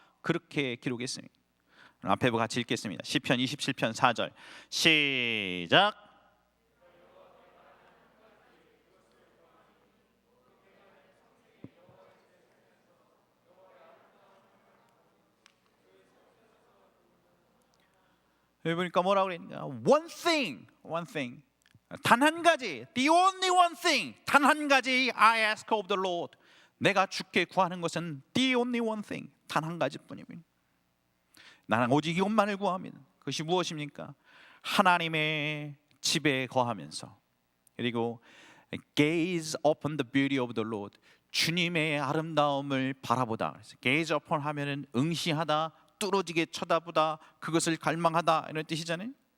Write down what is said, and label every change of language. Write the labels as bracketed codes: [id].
[ko] 그렇게 기록했습니다. 앞에 같이 읽겠습니다. 시편 27편 4절 시작. 여기 보니까 뭐라고 그랬냐? [en] One thing, one thing. [ko] 단 한 가지, [en] the only one thing. 단 한 가지 I ask of the Lord. [ko] 내가 주께 구하는 것은 [en] the only one thing. [ko] 단 한 가지뿐입니다. 나는 오직 이것만을 구합니다. 그것이 무엇입니까? 하나님의 집에 거하면서, 그리고 [en] gaze upon the beauty of the Lord. [ko] 주님의 아름다움을 바라보다. gaze upon 하면은 응시하다, 뚫어지게 쳐다보다, 그것을 갈망하다, 이런 뜻이잖아요.